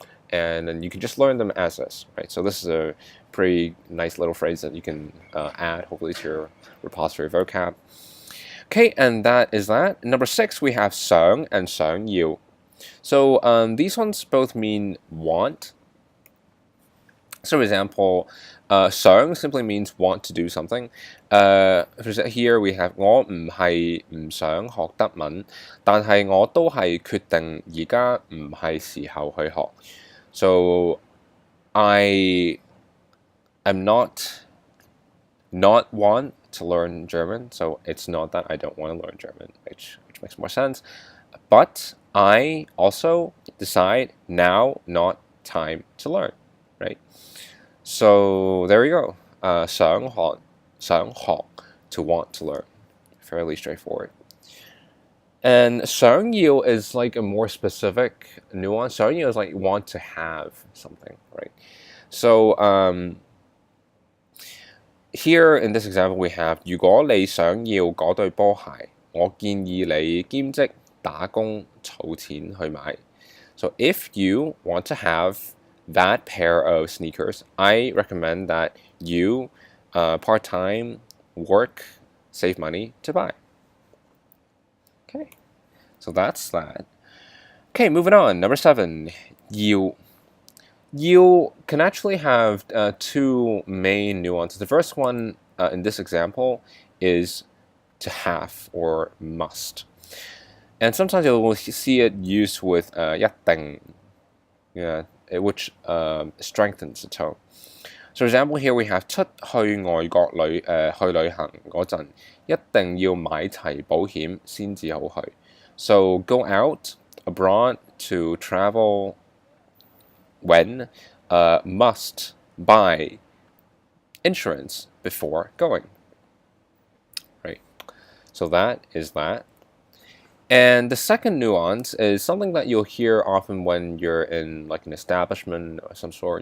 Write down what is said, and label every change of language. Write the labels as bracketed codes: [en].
[en] And then you can just learn them as this, right? So this is a pretty nice little phrase that you can add, hopefully, to your repository vocab. Okay, and that is that. Number 6, we have 想 and 想要. So these ones both mean want. So for example, 想 simply means want to do something. Here we have [yue] 我唔係唔想學德文，但係我都係決定而家唔係時候去學. [en] So I am not want to learn German. So it's not that I don't want to learn German, which makes more sense. But I also decide now not time to learn, right? So there you go. 想學 to want to learn. Fairly straightforward. And 想要 is like a more specific nuance. 想要 is like want to have something, right? So here in this example we have [yue] 如果你想要嗰對波鞋，我建議你兼職打工儲錢去買。 [en] So if you want to have that pair of sneakers, I recommend that you part-time work, save money to buy. Okay, so that's that. Okay, moving on. Number 7, you. You can actually have two main nuances. The first one in this example is to have or must. And sometimes you will see it used with 一定, yeah, which strengthens the tone. So for example, here we have [yue] 出去外國去旅行嗰陣，一定要買齊保險先至好去。 [en] So go out abroad to travel when must buy insurance before going. Right? So that is that. And the second nuance is something that you'll hear often when you're in like an establishment of some sort.